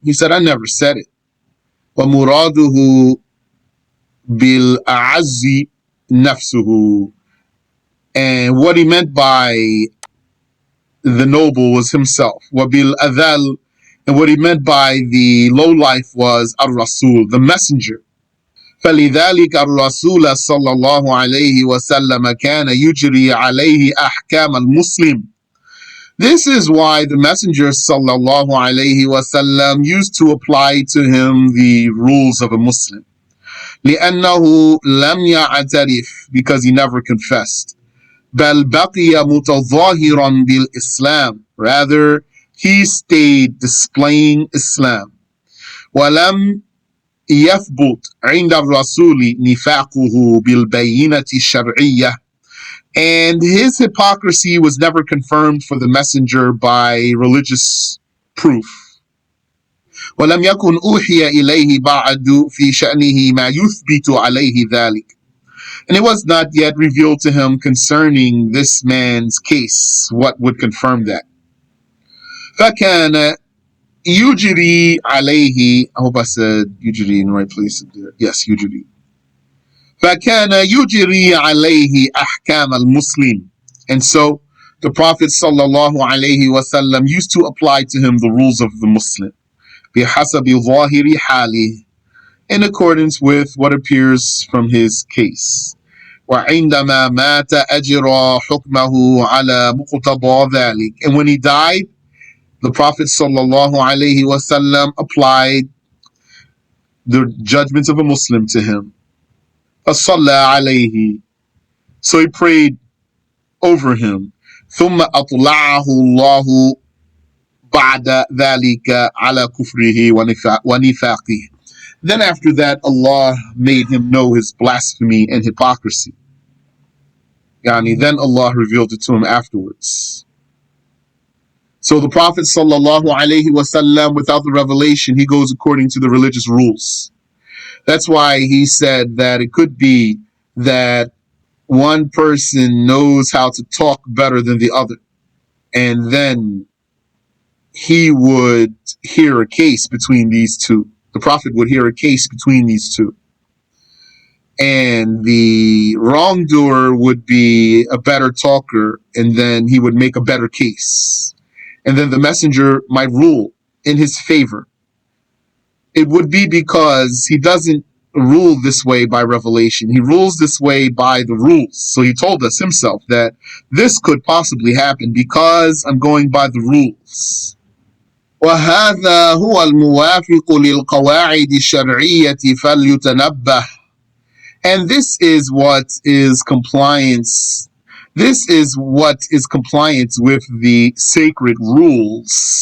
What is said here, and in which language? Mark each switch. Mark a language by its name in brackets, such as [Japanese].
[English] He said, I never said it. [Arabic] ومراده بالأعز نفسه. [English] And what he meant by the noble was himself. [Arabic] وبالأذل. [English] And what he meant by the lowlife was الرسول, the messenger. [Arabic] فلذلك الرسول صلى الله عليه وسلم كان يجري عليه أحكام المسلم. [English] This is why the Messenger sallallahu alaihi wasallam used to apply to him the rules of a Muslim. [Arabic] لأنه لم يعترف, [English] because he never confessed. [Arabic] بل بقي متظاهرا بالإسلام. [English] Rather, he stayed displaying Islam. [Arabic] ولم يثبت عند الرسول نفاقه بالبينة الشرعية. [English] And his hypocrisy was never confirmed for the messenger by religious proof. [Arabic] وَلَمْ يَكُنْ أُوحِيَ إِلَيْهِ بَعْدُ فِي شَأْنِهِ مَا يُثْبِتُ عَلَيْهِ ذَلِكَ. [English] And it was not yet revealed to him concerning this man's case what would confirm that. [Arabic] فَكَانَ يُجْرِي عَلَيْهِ. [English] I hope I said يُجْري in the right place. [Arabic] Yes, يُجْري. فَكَانَ يُجْرِي عَلَيْهِ أَحْكَامَ الْمُسْلِمِ. [English] And so the Prophet sallallahu alaihi wasallam used to apply to him the rules of the Muslim. [Arabic] بِحَسَبِ ظَاهِرِ حَالِهِ. [English] In accordance with what appears from his case. [Arabic] وعندما مات أجرى حكمه على مقتضى ذلك. [English] And when he died, the Prophet sallallahu alaihi wasallam applied the judgments of a Muslim to him. [Arabic] فصلى عليه. [English] So he prayed over him. [Arabic] ثم أطلعه الله بعد ذلك على كفره ونفاقه. [English] Then after that, Allah made him know his blasphemy and hypocrisy. Then Allah revealed it to him afterwards. So the Prophet sallallahu alaihi wasallam, without the revelation, he goes according to the religious rules. That's why he said that it could be that one person knows how to talk better than the other, and then he would hear a case between these two. The Prophet would hear a case between these two. And the wrongdoer would be a better talker, and then he would make a better case. And then the messenger might rule in his favor. It would be because he doesn't rule this way by revelation. He rules this way by the rules. So he told us himself that this could possibly happen because I'm going by the rules. [Arabic] وهذا هو الموافق للقواعد الشرعية فليتنبه. [English] And this is what is compliance. This is what is compliance with the sacred rules.